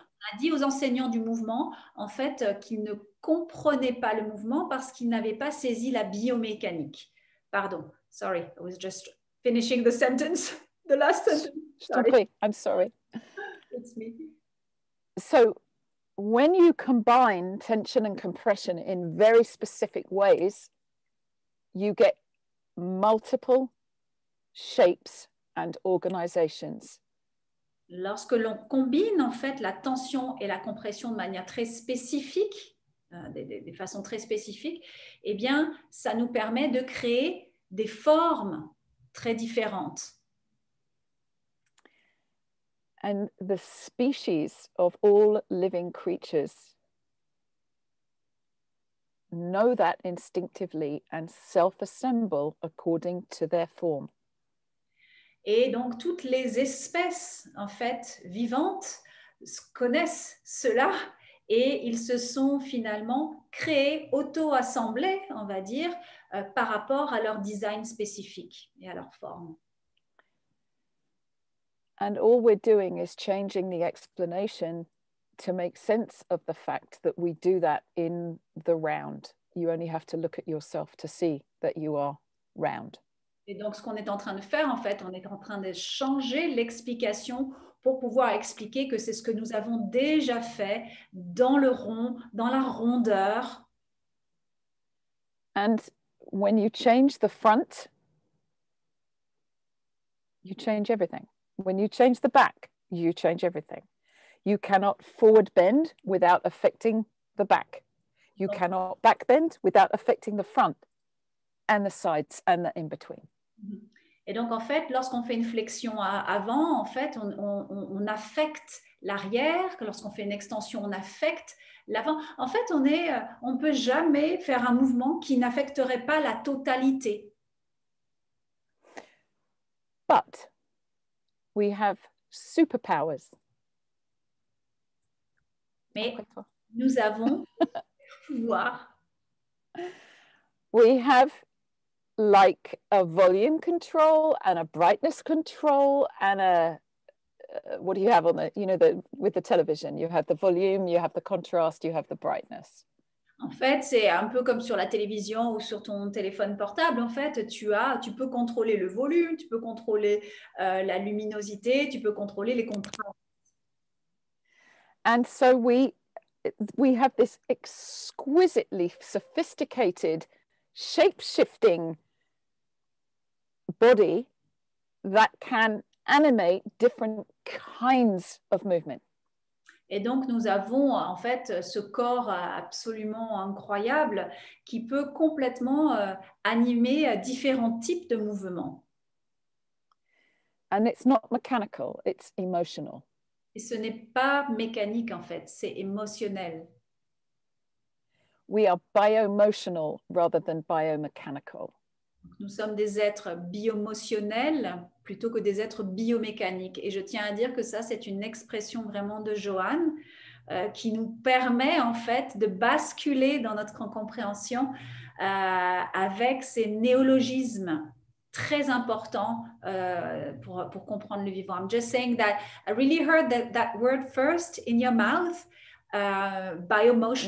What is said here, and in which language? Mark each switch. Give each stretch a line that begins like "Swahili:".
French: On a dit aux enseignants du mouvement, en fait, qu'ils ne comprenaient pas le mouvement parce qu'ils n'avaient pas saisi la biomécanique.
English: Pardon, sorry, I was just finishing the sentence, the last sentence. Sorry. I'm sorry. It's me. So when you combine tension and compression in very specific ways, you get multiple shapes and organizations.
French: Lorsque l'on combine en fait la tension et la compression de manière très spécifique, des façons très spécifiques, eh bien, ça nous permet de créer des formes très différentes.
English: And the species of all living creatures know that instinctively and self-assemble according to their form.
French: Et donc, toutes les espèces, en fait, vivantes connaissent cela et ils se sont finalement créés, auto-assemblés, on va dire, par rapport à leur design spécifique et à leur forme.
English: And all we're doing is changing the explanation to make sense of the fact that we do that in the round. You only have to look at yourself to see that you are round.
French: Et donc, ce qu'on est en train de faire, en fait, on est en train de changer l'explication pour pouvoir expliquer que c'est ce que nous avons déjà fait dans le rond, dans la rondeur.
English: And when you change the front, you change everything. When you change the back, you change everything. You cannot forward bend without affecting the back. You cannot back bend without affecting the front and the sides and the in between.
French: Et donc, en fait, lorsqu'on fait une flexion avant, en fait, on affecte l'arrière. Lorsqu'on fait une extension, on affecte l'avant. En fait, on ne peut jamais faire un mouvement qui n'affecterait pas la totalité.
English: But we have superpowers.
French: Mais nous avons le pouvoir.
English: We have like a volume control and a brightness control and a what do you have on the, you know, with the television, you have the volume, you have the contrast, you have the brightness.
French: En fait, c'est un peu comme sur la télévision ou sur ton téléphone portable. En fait, tu peux contrôler le volume, tu peux contrôler la luminosité, tu peux contrôler les contrastes.
English: And so we have this exquisitely sophisticated, shape-shifting body that can animate different kinds of movement.
French: Et donc, nous avons en fait ce corps absolument incroyable qui peut complètement animer différents types de mouvements.
English: And it's not mechanical, it's emotional.
French: Et ce n'est pas mécanique en fait, c'est émotionnel.
English: We are bioemotional rather than biomechanical.
French: Nous sommes des êtres biomotionnels plutôt que des êtres biomécaniques. Et je tiens à dire que ça, c'est une expression vraiment de Joanne qui nous permet en fait de basculer dans notre compréhension avec ces néologismes très importants pour comprendre le vivant.
English: I'm just saying that I really heard that word first in your mouth, biomotion.